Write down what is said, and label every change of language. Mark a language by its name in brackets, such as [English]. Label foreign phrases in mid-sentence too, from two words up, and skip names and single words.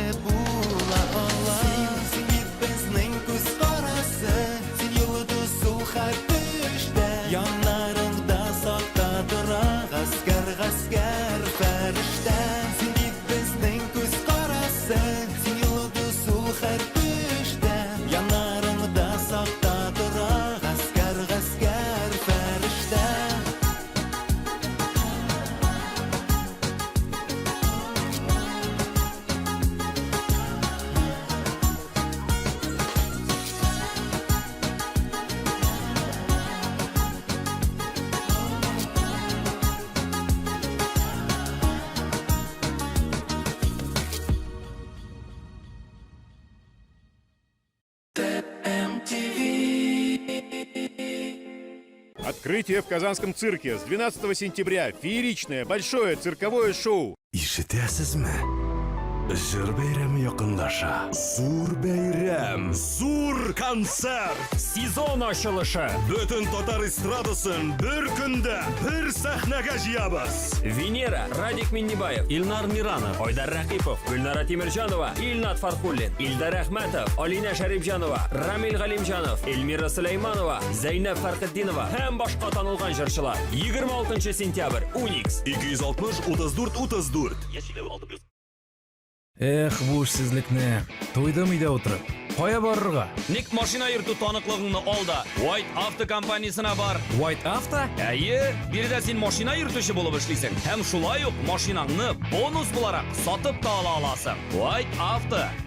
[Tatar] була ала Син бит безнең күз карасы Син йолдыз сул һәр төштә Яннарыңда сакта тора гаскәр фәрештә Син бит безнең күз карасы Син йолдыз сул һәр төштә Яннарыңда сакта тора гаскәр фәрештә [Russian] Открытие в Казанском цирке с 12 сентября. Фееричное большое цирковое шоу. [Tatar] Ишетәсезме? Җыр бәйрәме якынлаша. Зур бәйрәм, зур концерт. Сезон ачылышы. Бөтен татар эстрадасын бер көндә, бер сәхнәгә җыябыз. Венера, Радик Миннибаев, Илнар Миранов, Айдар Рахипов, Гүлнара Тимирҗанова, Илнат Фархуллин, Илдар Әхмәтов, Алина Шәрипҗанова, Рамил Галимҗанов, Эльмира Сулейманова, Зәйнәп Фәркетдинова һәм башка танылган җырчылар. 26 сентябрь, Уникс. 260-34-34. Эх, бу эшсезлекне. Туйдым өйдә утырып. Кая барырга? Ник машина йөртү таныклыгыңны ал да White Auto компаниясына бар. White Auto? Әйе, биредә син машина йөртүче булып эшлисең. Һәм шулай ук машинаңны бонус буларак сатып та ала аласың. White Auto.